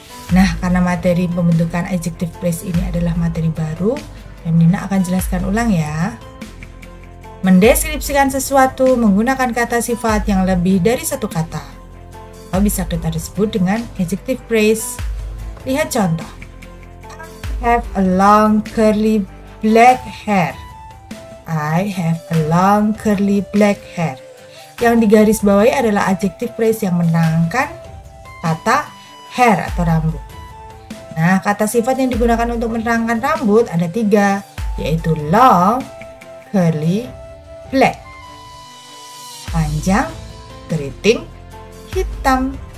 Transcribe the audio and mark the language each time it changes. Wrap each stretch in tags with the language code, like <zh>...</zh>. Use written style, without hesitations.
<id>Nah, karena materi pembentukan adjective phrase ini adalah materi baru, Nina akan jelaskan ulang ya. Mendeskripsikan sesuatu menggunakan kata sifat yang lebih dari satu kata. Bisa kita disebut dengan adjective phrase. Lihat contoh.</id> <en>I have a long curly black hair. I have a long curly black hair.</en> <id>Yang digarisbawahi adalah adjective phrase yang menerangkan kata hair atau rambut. Nah, kata sifat yang digunakan untuk menerangkan rambut ada 3, yaitu long, curly, black. Panjang, keriting, hitam.</id>